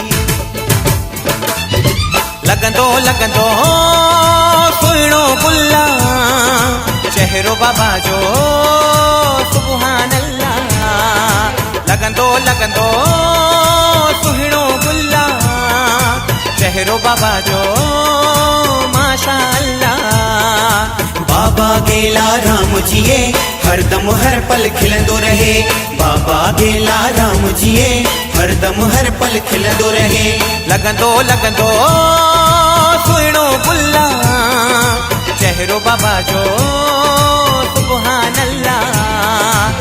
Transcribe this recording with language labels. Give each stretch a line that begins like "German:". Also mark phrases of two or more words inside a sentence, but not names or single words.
Sindhi: लगंदो लगंदो सुहिणो गुल्ला चेहरो बाबा जो
Arabic: سبحان الله.
Sindhi: लगंदो लगंदो सुहिणो गुल्ला चेहरो बाबा जो
Arabic: ما شاء الله.
Sindhi: बाबा गेला राम जिए हरदम हर पल खिलंदो रहे, बाबा गेला राम जिए हरदम हर पल खिलंदो रहे। लगंदो लगंदो सुहिणो गुल्ला चेहरो बाबा जो
Arabic: سبحان الله.